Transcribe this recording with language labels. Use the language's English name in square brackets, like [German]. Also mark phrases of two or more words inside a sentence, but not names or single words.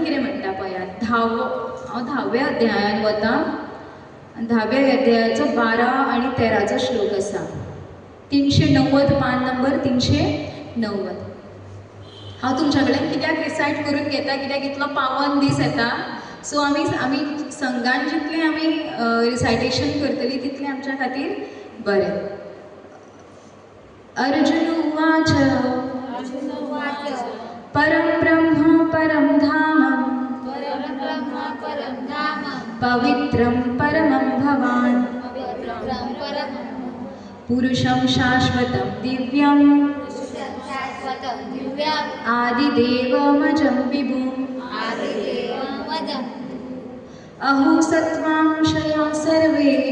[Konkani] कितें म्हणटा पळयात हांव 10व्या अध्यायान वता 10व्या अध्यायाचो 12 आनी 13चो श्लोक आसा 390 पान नंबर 390 हांव तुमच्या कडेन कित्याक रिसायट करून घेता कित्याक इतलो पावन दीस येता सो आमी संघान जितलें आमी रिसायटेशन करतलीं तितलें आमच्या खातीर बरें [Sanskrit] अर्जुन उवाच परं ब्रह्म परं धाम पवित्रं परमं भवान् पुरुषं शाश्वतं दिव्यम् आदिदेवमजं विभुम् अहो सत्त्वांशया सर्वे